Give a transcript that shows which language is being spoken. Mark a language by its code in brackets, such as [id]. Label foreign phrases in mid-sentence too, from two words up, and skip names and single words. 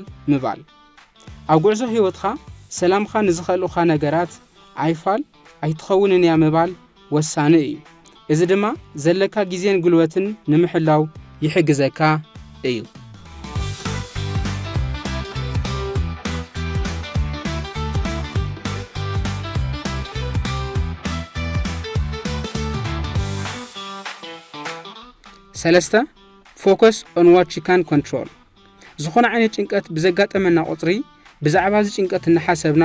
[ti] ምባል። ኣብ ጉዕዞ ህይወትካ ሰላምካ ንዝኸልኡኻ ነገራት ኣይፋል ኣይትኸውንን እያ ምባል ወሳኒ እዩ። እዚ ድማ ዘለካ ግዜን ጉልበትን ንምሕላው ይሕግዘካ እዩ። ሰለስተ [en] focus on what you can control [ti] ዝኾነ ዓይነት ጭንቀት ብዘጋጠመና ቁጽሪ ብዛዕባ እዚ ጭንቀት እንሓሰብና